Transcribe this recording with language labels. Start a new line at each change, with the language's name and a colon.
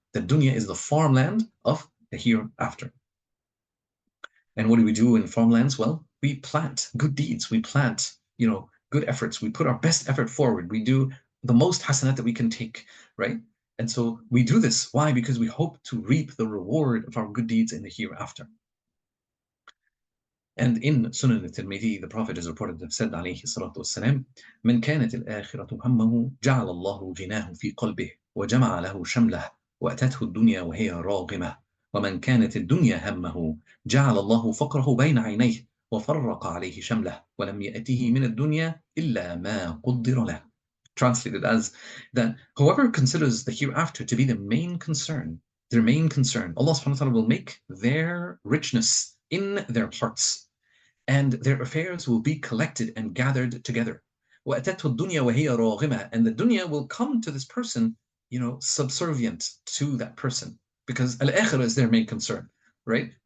English: That dunya is the farmland of the hereafter. And what do we do in farmlands? Well, we plant good deeds. We plant, good efforts. We put our best effort forward. We do the most hasanat that we can take, right? And so we do this. Why? Because we hope to reap the reward of our good deeds in the hereafter. And in Sunan al-Tirmidhi, the Prophet is reported to have said, alayhi salatu wassalam,
Arabic: من كانت الآخرة همه جعل الله غناه في قلبه وجمع له شمله وأتته الدنيا وهي راغمة ومن كانت الدنيا همه جعل الله فقره بين عينيه وفرق عليه شمله ولم يأته من الدنيا إلا ما قدر له.
English: Translated as that whoever considers the hereafter to be their main concern, Allah subhanahu wa ta'ala will make their richness in their hearts, and their affairs will be collected and gathered together.
Arabic: وَأَتَتْهُ الدُّنْيَا وَهِيَ رَاغِمَةٌ,
English: and the dunya will come to this person, subservient to that person, because al-akhirah is their main concern, right?